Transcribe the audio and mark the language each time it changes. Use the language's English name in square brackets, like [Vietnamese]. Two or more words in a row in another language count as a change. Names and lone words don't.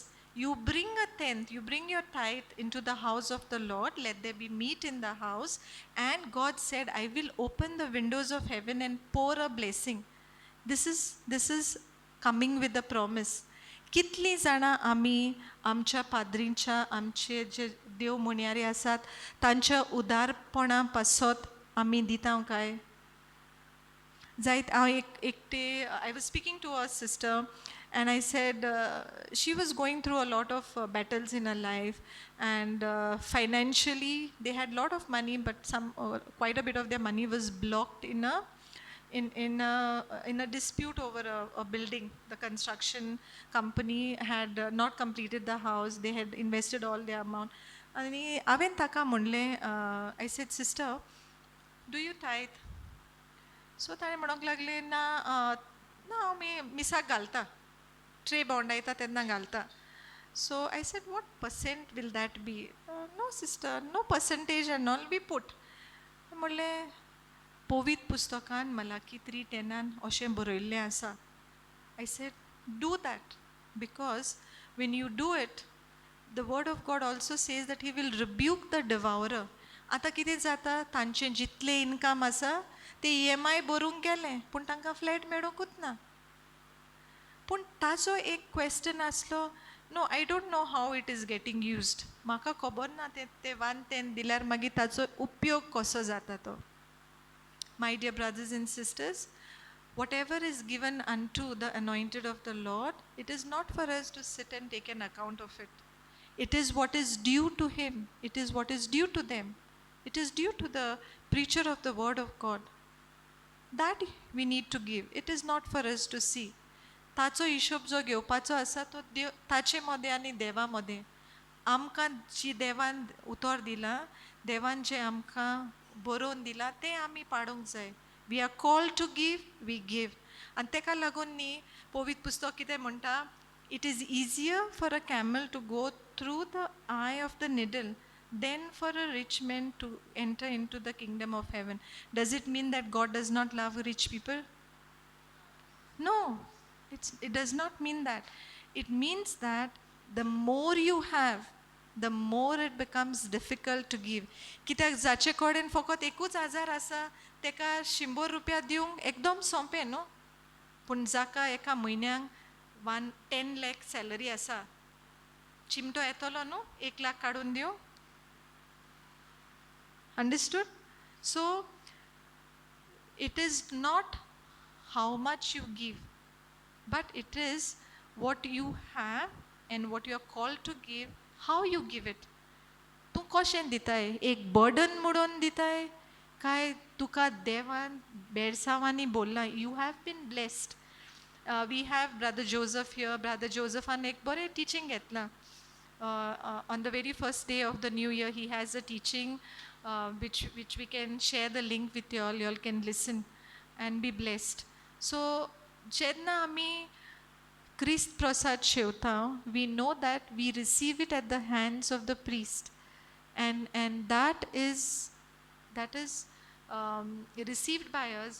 [English] You bring a tenth, you bring your tithe into the house of the Lord. Let there be meat in the house. And God said, I will open the windows of heaven and pour a blessing. This is coming with a promise. [Konkani] कितली जाणां आमी आमच्या पाद्रींच्या आमचे जे देव म्हणयारे आसात तांच्या उदारपणा पासत आमी दिता काय? [English] I was speaking to a sister and I said she was going through a lot of battles in her life, and financially they had a lot of money, but quite a bit of their money was blocked in a dispute over a building. The construction company had not completed the house. They had invested all their amount. [Konkani] आणि हांवें ताका म्हणलें, [English] I said, sister, do you tithe? [Konkani] सो ताणें म्हणूंक लागले, ना हांव मिसाक घालता, ट्रे बोंडायता तेन्ना घालता. [English] So I said, what percent will that be? No sister, no percentage and all be put. [Konkani] म्हणलें, पवित्र पुस्तकान मलाकी 3:10 अशें बरयल्लें आसा. [English] I said, do that, because when you do it, the word of God also says that he will rebuke the devourer. [Konkani] आतां कितें जाता, तांचें जितलें इनकम आसा ते EMI भरूंक गेलें, पूण तांकां फ्लॅट मेळोंकूच ना. पूण ताचो एक क्वेश्चन आसलो, [English] No, I don't know how it is getting used. [Konkani] म्हाका खबर ना ते 110 दिल्यार मागीर ताचो उपयोग कसो जाता तो. [English] My dear brothers and sisters, whatever is given unto the anointed of the Lord, it is not for us to sit and take an account of it. It is what is due to him. It is what is due to them. It is due to the preacher of the word of God. That we need to give. It is not for us to see. [Konkani] ताचो हिशोब जो घेवपाचो आसा तो देव ताचे मदें आनी देवा मदें. आमकां जी देवान उतर दिला, देवान जे आमकां बरोवन दिला तें आमी पाडूंक जाय. [English] We are called to give, we give. [Konkani] आनी तेका लागून न्ही पवित्र पुस्तक कितें म्हणटा, [English] It is easier for a camel to go through the eye of the needle than for a rich man to enter into the kingdom of heaven. Does it mean that God does not love rich people? No, it does not mean that. It means that the more you have, the more it becomes difficult to give. [Konkani] कित्याक जाचे कडेन फकत एकूच आजार आसा तेका 100 रुपया दिवंक एकदम सोंपें न्हू. पूण जाका एका म्हयन्याक 10 lakh सॅलरी आसा, चिमटो येतलो न्हू 1 लाख काडून दिवं. [English] Understood? So it is not how much you give, but it is what you have and what you are called to give, how you give it. [Konkani] तूं कशें दिताय? एक बर्डन म्हणून दिताय काय तुका देवान बेडसांवांनी बोल्ला? [English] You have been blessed. We have Brother Joseph here. [Konkani] Brother Joseph an एक बरें teaching घेतला. [English] On the very first day of the new year, he has a teaching which we can share the link with you all. You all can listen and be blessed. So, [Konkani] जेन्ना आमी Christ प्रसाद शेवता, [English] we know that we receive it at the hands of the priest, and that is received by us.